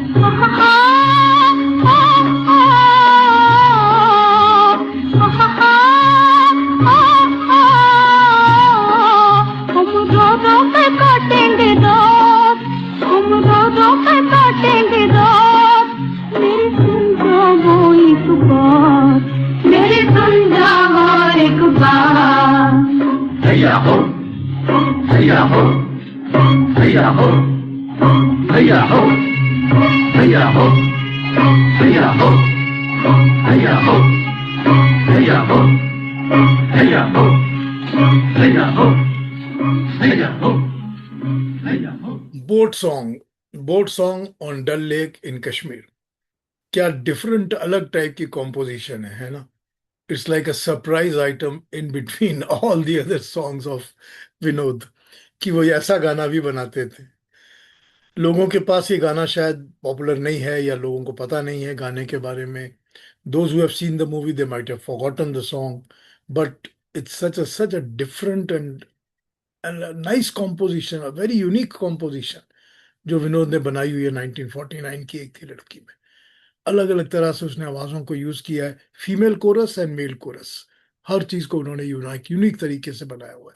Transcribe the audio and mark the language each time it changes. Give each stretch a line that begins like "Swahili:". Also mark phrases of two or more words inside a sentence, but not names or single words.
Hindi: हम रो रो के काटेंगे रात, हम रो रो के काटेंगे रात। मेरी सुन जाओ एक बार, मेरी सुन जाओ एक बार। हैया हो, हैया हो, हैया हो, हैया हो, हैया हो, हैया हो, हैया हो, हैया हो, हैया हो, हैया हो, हैया हो, हैया हो।
English: boat song, boat song on Dal Lake in Kashmir.
Hindi: क्या डिफरेंट, अलग टाइप की कॉम्पोजिशन है ना।
English: it's like a surprise item in between all the other songs of Vinod,
Hindi: कि वो ऐसा गाना भी बनाते थे। लोगों के पास ये गाना शायद पॉपुलर नहीं है, या लोगों को पता नहीं है गाने के बारे में।
English: those who have seen the movie they might have forgotten the song, but it's such a different and nice composition, a very unique composition
Hindi: जो विनोद ने बनाई हुई है 1949 की एक थी लड़की में। अलग अलग तरह से उसने आवाजों को यूज किया है,
English: female chorus and male chorus,
Hindi: हर चीज को उन्होंने यूनिक यूनिक तरीके से बनाया हुआ है।